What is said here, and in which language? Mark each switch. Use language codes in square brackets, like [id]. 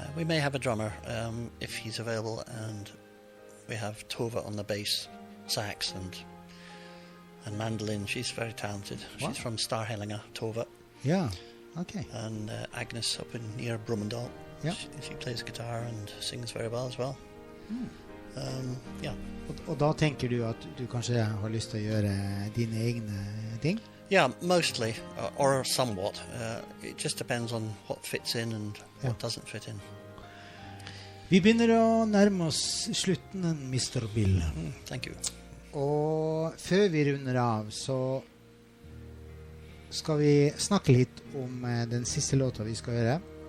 [en] We may have a drummer if he's available, and we have Tova on the bass, sax and mandolin. She's very talented. Wow. She's from Starhellinga, Tova. Yeah, okay. And Agnes up near Brumunddal. Yeah. She plays guitar and sings very well as well. Yeah. [no] Og da tenker du at du kanskje har lyst til å gjøre dine egne ting? [en] Yeah, mostly, or somewhat. It just depends on what fits in and what doesn't fit in. [no] Vi begynner å nærme oss slutten, Mr. [en] Bill. Thank you. [no] Og før vi runder av, så skal vi snakke litt om den siste låta vi skal gjøre.